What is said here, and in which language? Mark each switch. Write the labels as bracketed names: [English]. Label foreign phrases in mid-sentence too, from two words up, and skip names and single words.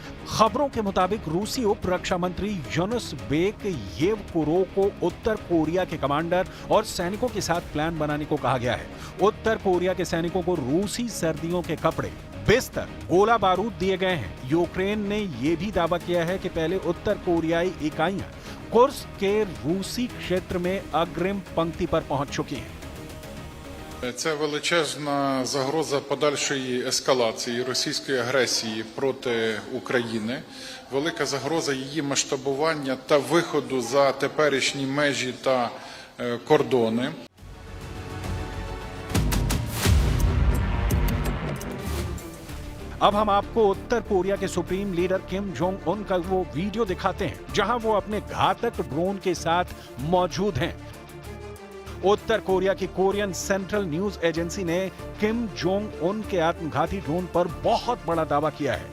[Hindi] खबरों के मुताबिक रूसी उप रक्षा मंत्री यूनुस बेक येवकुरो को उत्तर कोरिया के कमांडर और सैनिकों के साथ प्लान बनाने को कहा गया है। उत्तर कोरिया के सैनिकों को रूसी सर्दियों के कपड़े, बिस्तर, गोला बारूद दिए गए हैं। यूक्रेन ने यह भी दावा किया है कि पहले उत्तर कोरियाई इकाइयां कुर्स्क के रूसी क्षेत्र में अग्रिम पंक्ति पर पहुंच चुकी हैं। [Ukrainian] Це величезна загроза подальшої ескалації російської агресії проти України, велика загроза її масштабування та виходу за теперішні межі та кордони. [Hindi] अब हम आपको उत्तर कोरिया के [English] supreme leader [Hindi] किम जोंग उन का वो वीडियो दिखाते हैं जहां वो अपने घातक ड्रोन के साथ मौजूद हैं। उत्तर कोरिया की कोरियन सेंट्रल न्यूज एजेंसी ने किम जोंग उन के आत्मघाती ड्रोन पर बहुत बड़ा दावा किया है।